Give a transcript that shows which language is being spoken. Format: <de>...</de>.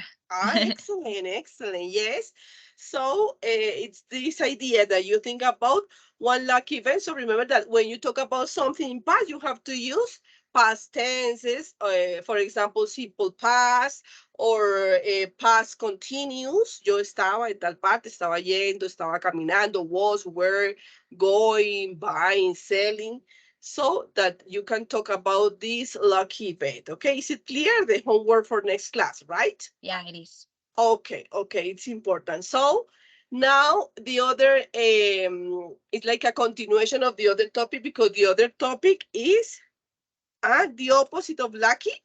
<en>Excellent, excellent. Yes. So it's this idea that you think about one lucky event. So remember that when you talk about something in past, you have to use past tenses. For example, simple past or past continuous.</en> <es>Yo estaba en tal parte, estaba yendo, estaba caminando,</es> <en>was, were, going, buying, selling. So that you can talk about this lucky event. Okay, is it clear? The homework for next class, right? Yeah, it is. Okay, okay, it's important. So now the other, it's like a continuation of the other topic because the other topic is the opposite of lucky.</en>